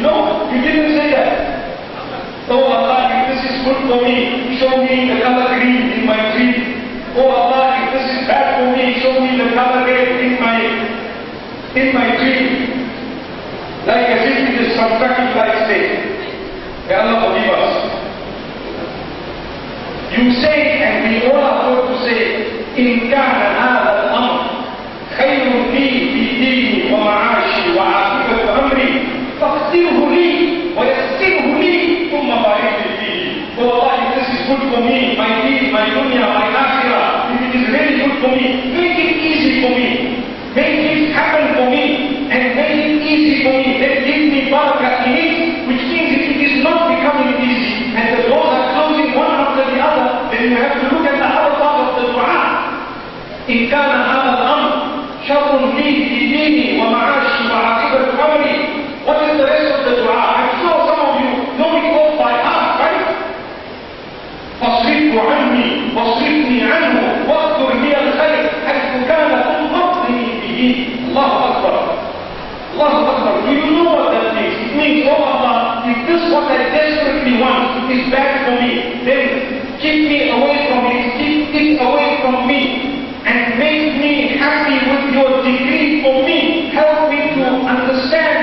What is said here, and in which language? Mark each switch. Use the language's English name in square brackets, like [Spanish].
[English] No, you didn't say that. Oh Allah, if this is good for me, show me the color green in my dream. Oh Allah, if this is bad for me, show me the color red in my dream. Like as if it is some traffic light state. May Allah forgive us. You say, and we all are told to say, [Arabic] إن كان هذا الأمر خير لي في ديني ومعاشي وعاقبة أمري فاقدره لي ويسره لي ثم بارك لي فيه. [English] Oh Allah, if this is good for me, my deen, my dunya, my akhirah, if it is really good for me, make it easy for me. Make it happen for me and make it easy for me. Then give me barakah in it, which means if it is not becoming easy and the doors are closing one after the other, then you have to look at the other part of the dua. [Arabic] إن كان هذا الأمر شر لي في ديني ومعاشي وعاقبة أمري. [English] What is the rest of the dua? I'm sure some of you know it all by heart, right? [Arabic] فاصرفه عني واصرفني عنه واغفر لي الخير حيث كان ثم اقضني به. الله أكبر. Allah Akbar. [English] Do you know what that means? It means, oh Allah, if this what I desperately want is bad for me, then keep me away from it, keep it away from me, and make me happy with your decree for me. Help me to understand